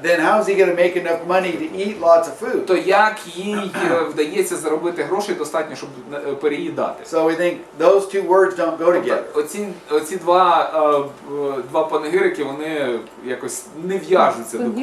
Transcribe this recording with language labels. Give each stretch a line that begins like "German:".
English: then how is he going to make enough money to eat lots of food?
Ukrainian: то як їй вдається заробити грошей достатньо, щоб переїдати?
English: So we think those two words don't go together.
Ukrainian: Оці два панегирики, вони якось не в'яжуться до